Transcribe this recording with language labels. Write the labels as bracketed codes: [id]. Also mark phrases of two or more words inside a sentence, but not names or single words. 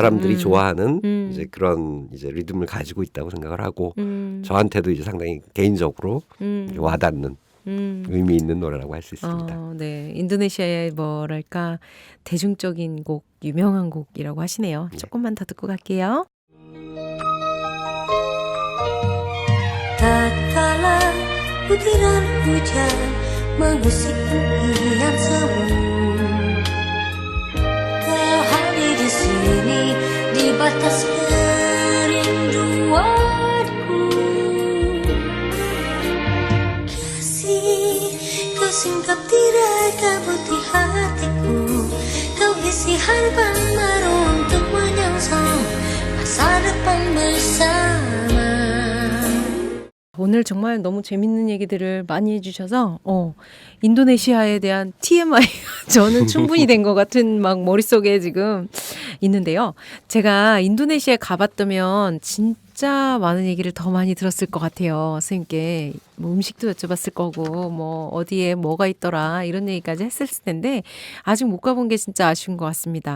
[ko] 사람들이 좋아하는 이제 그런 이제 리듬을 가지고 있다고 생각을 하고 저한테도 이제 상당히 개인적으로 와닿는 의미 있는 노래라고 할 수 있습니다. 네, 인도네시아의 뭐랄까 대중적인 곡, 유명한 곡이라고 하시네요. 조금만 더 듣고 갈게요. [id] Tatkala butiran hujan mengusik impian semu, kau hadir di sini di batas kerinduanku. Kasih, kau singkap tirai putih hatiku, kau isi harapan baru untuk menyongsong masa depan bersama. [ko] 오늘 정말 너무 재밌는 얘기들을 많이 해주셔서 인도네시아에 대한 TMI 저는 충분히 된 것 같은 막 머릿속에 지금 있는데요. 제가 인도네시아에 가봤다면 진짜 많은 얘기를 더 많이 들었을 것 같아요. 선생님께 뭐 음식도 여쭤봤을 거고 뭐 어디에 뭐가 있더라 이런 얘기까지 했을 텐데 아직 못 가본 게 진짜 아쉬운 것 같습니다.